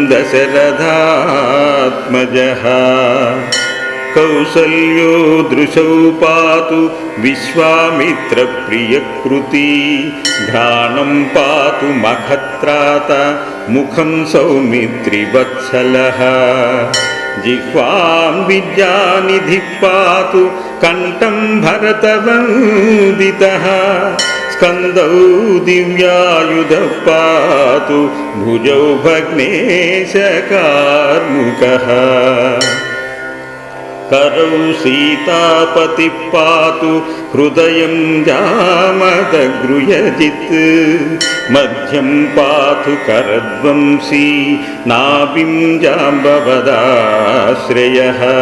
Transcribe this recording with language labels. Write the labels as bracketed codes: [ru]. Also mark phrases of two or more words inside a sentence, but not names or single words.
[sa] దశరథాత్మజః కౌసల్యో దృశౌ పాతు విశ్వామిత్రప్రియకృతి ఘ్రాణం పాతు మఖత్రాత ముఖం సౌమిత్రివత్సలః జిహ్వాం విద్యానిధిః పాతు కంఠం భరతవందితః స్కందౌ దివ్యాయుధః పాతు భుజౌ భగ్నేశకార్ముకః करौ सीतापतिः पातु हृदयं जामदगृहजित् मध्यं पातु करध्वंसी नाभिं जाम्बवदाश्रयः